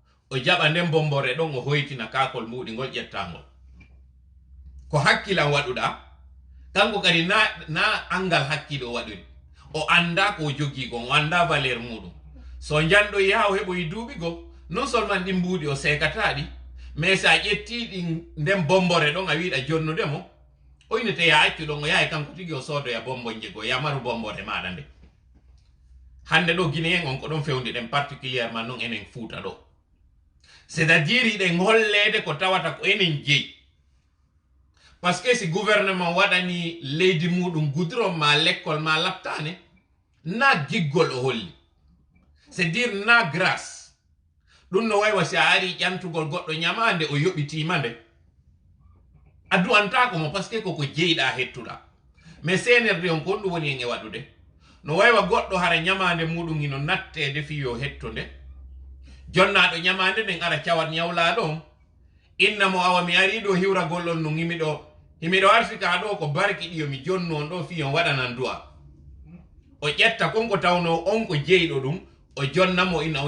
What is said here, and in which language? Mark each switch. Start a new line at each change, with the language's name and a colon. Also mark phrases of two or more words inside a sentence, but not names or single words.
Fula: o jaɓa nden bombore ɗon o hoytina kakol muɗi ngol ƴettangol ko hakkilan waɗuɗa kanko kadi na angal hakkile o waɗiri o anda ko jogi gon o anda valeur muɗum so janɗo yaha o heɓoyi duuɓi go
French: non seulement
Fula: ɗin mbuuɗi o sekataɗi mais sa ƴettiɗi nden bombore ɗon a wiɗa jonnudemo o inete ya accu ɗon o yaha kanko tigi o soodoya bombonje go yamaru bombore maɗa nde hande ɗo guinéen on ko ɗon fewniɗen particulièrement non enen Fuuta ɗo
French: c'est à dire
Fula: iɗen hollede ko tawata ko enen jeeyi
French: par ce que
Fula: si gouvernement waɗani leydi muɗum goudron ma l'école ma laptane na giggol o holli
French: c'est dire
Fula: na grâce ɗum no waywa si a ari ƴantugol goɗɗo ñamande o yoɓitima nde a du'antako mo
French: par ce que
Fula: koko jeyiɗa hettuɗa mais senerde on kon ɗum woni en e waɗude no waywa goɗɗo hara ñamande muɗum ino nattede fiyo hetto nde jonnaɗo ñamande nden ara cawat ñawlaɗo on inna mo awa mi ari ɗo hiwragol on no himiɗo artika ɗo ko barki ɗiyo mi jonnu on ɗo fiyon waɗanan du'a o ƴetta konko tawno on ko jeyiɗo ɗum o jonnamo inna on